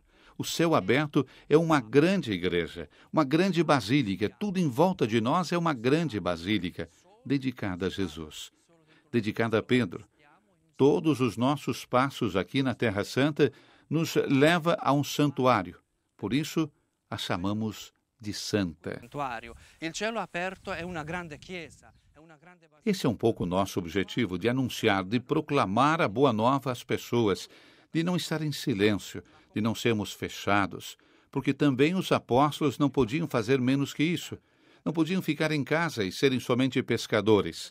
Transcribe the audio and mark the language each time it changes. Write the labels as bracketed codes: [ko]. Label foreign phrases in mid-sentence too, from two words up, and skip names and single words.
[pt] O céu aberto é uma grande igreja, uma grande basílica. Tudo em volta de nós é uma grande basílica, dedicada a Jesus, dedicada a Pedro. Todos os nossos passos aqui na Terra Santa nos leva a um santuário. Por isso, a chamamos de santa. [it] Il cielo aperto è una grande chiesa. [pt] Esse é um pouco o nosso objetivo, de anunciar, de proclamar a boa nova às pessoas, de não estar em silêncio, de não sermos fechados, porque também os apóstolos não podiam fazer menos que isso. Não podiam ficar em casa e serem somente pescadores.